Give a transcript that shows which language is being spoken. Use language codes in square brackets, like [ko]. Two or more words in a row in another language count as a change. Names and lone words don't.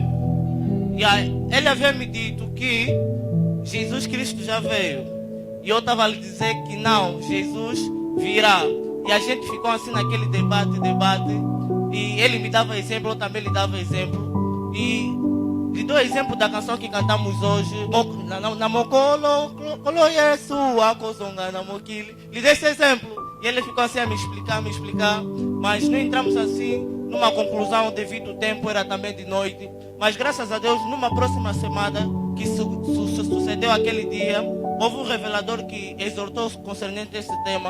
[pt] Ele havia me dito que Jesus Cristo já veio. E eu estava a lhe dizer que não, Jesus virá. E a gente ficou assim naquele debate. E ele me dava exemplo, eu também lhe dava exemplo. E lhe dou o exemplo da canção que cantamos hoje. [ln] Na mokolo, colo yesu, akozonga na mokili. [pt] Lhe dei esse exemplo. E ele ficou assim a me explicar. Mas não entramos assim numa conclusão devido ao tempo, era também de noite. Mas graças a Deus, numa próxima semana que sucedeu aquele dia, houve um revelador que exortou concernente a esse tema.